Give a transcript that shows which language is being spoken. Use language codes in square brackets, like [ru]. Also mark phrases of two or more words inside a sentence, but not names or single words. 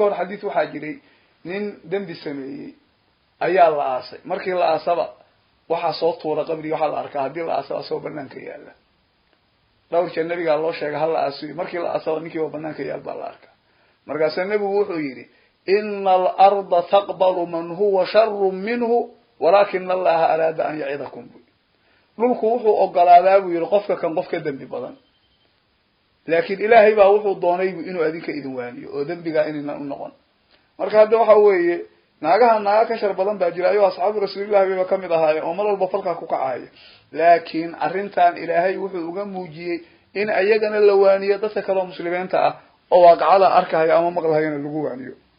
[so] hor xadiis waxaa jiray nin dambi sameeyay ayaa la aasay markii la aasaba waxa soo tuura qabriga waxa la arkaa hadii la aasaba soo banaanka yaala dhowr jeer nabiga loo sheegay hal la aasay markii la aasaba ninkii oo banaanka yaal baa la arkaa markaas nabigu wuxuu yiri [ar] إن الأرض تقبل من هو شر منه ولكن الله أراد أن يعظكم [so] dhulku wuxuu ogolaadaa buu yiri qofka dambi badan laakiin ilaahay baa wuxuu doonay inuu adinka idin waaniyo oo dambiga inayna u noqon marka hadda waxa weeye naaga ka shar badan baa jira ayo [ar] أصحاب رسول الله [so] bay kamid ahaayeen oo mar walba falka ku kacay laakiin arrintan ilaahay wuxuu uga muujiyay in ayagana la waaniyo dadka kale muslimiinta ah oo waaqacada arkaya ama maqlayna lagu waaniyo